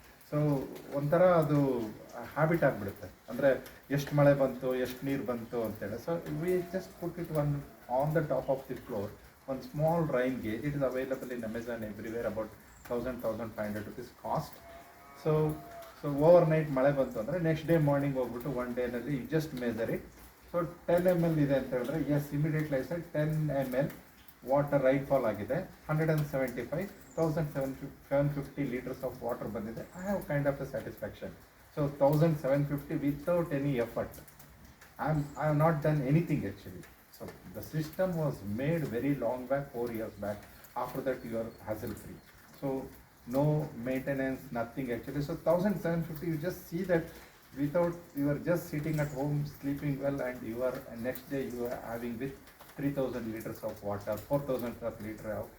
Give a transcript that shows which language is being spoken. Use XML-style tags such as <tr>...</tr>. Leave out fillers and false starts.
<kn>So ಒಂಥರ ಅದು habit ಆಗಿಬಿಡುತ್ತೆ, ಅಂದರೆ ಎಷ್ಟು ಮಳೆ ಬಂತು, ಎಷ್ಟು ನೀರು ಬಂತು ಅಂತೇಳಿ.</kn> <en>So we just put it one on the top of the floor, one small rain gauge. It is available in Amazon everywhere, about 1,000-1,500 rupees cost. So overnight</en> <kn>ಮಳೆ ಬಂತು ಅಂದರೆ</kn> <en>next day morning</en> <kn>ಹೋಗ್ಬಿಟ್ಟು</kn> <en>One ಡೇನಲ್ಲಿ you just measure it. So 10 ml</en> <kn>ಇದೆ ಅಂತ ಹೇಳಿದ್ರೆ,</kn> <en>yes immediately I said 10 ml water rainfall</en> <kn>ಆಗಿದೆ,</kn> <en>175,750 litres of water</en> <kn>ಬಂದಿದೆ.</kn> <en>I have kind of a satisfaction. So 1,750 without any effort. I have not done anything actually. So the system was made very long back, 4 years back. After that you are hassle free. So no maintenance, nothing actually. So 1,750, you just see that without, you are just sitting at home sleeping well, and you are, and next day you are having with 3,000 liters of water, 4,000 per liter.</en>